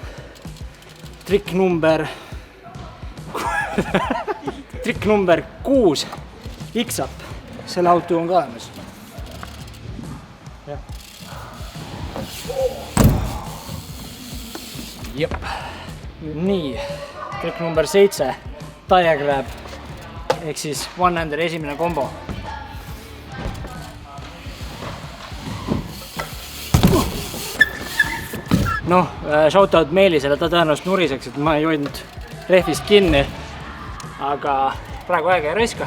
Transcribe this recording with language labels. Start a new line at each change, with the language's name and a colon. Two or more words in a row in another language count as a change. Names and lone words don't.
Estonian: Trikk number 6, X-up, selle auto on ka olemas. Jep. Nii, trikk number 7,
English: tire grab,
Estonian: ehk siis one-hander esimene kombo. Noh, shoutout Meelisele, ta tõenäoliselt nuriseks, et ma ei hoidnud rehvist kinni, aga praegu aega ei raiska.